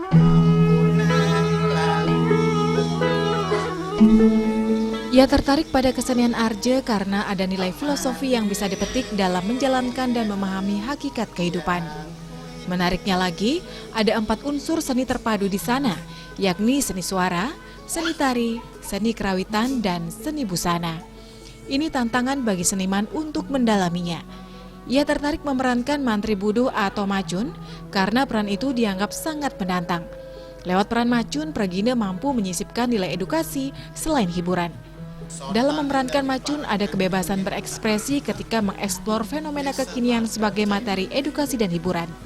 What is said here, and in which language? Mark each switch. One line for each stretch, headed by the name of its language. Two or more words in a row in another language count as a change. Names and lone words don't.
Indonesian: Ia tertarik pada kesenian Arje karena ada nilai filosofi yang bisa dipetik dalam menjalankan dan memahami hakikat kehidupan. Menariknya lagi, ada 4 unsur seni terpadu di sana, yakni seni suara, seni tari, seni kerawitan, dan seni busana. Ini tantangan bagi seniman untuk mendalaminya. Ia tertarik memerankan Mantri Budo atau Macun karena peran itu dianggap sangat menantang. Lewat peran Macun, Praginda mampu menyisipkan nilai edukasi selain hiburan. Dalam memerankan Macun, ada kebebasan berekspresi ketika mengeksplor fenomena kekinian sebagai materi edukasi dan hiburan.